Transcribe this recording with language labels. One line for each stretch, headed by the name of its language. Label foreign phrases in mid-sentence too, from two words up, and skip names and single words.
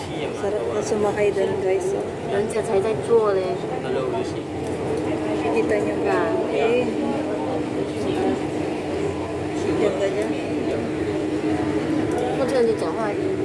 Filipino: Sarap na sumakay doon, guys.
Chinese: 人家才在做嘞，
Filipino: Kita niyo ba? Eh. Ganda niya.
Chinese: 或者你讲话，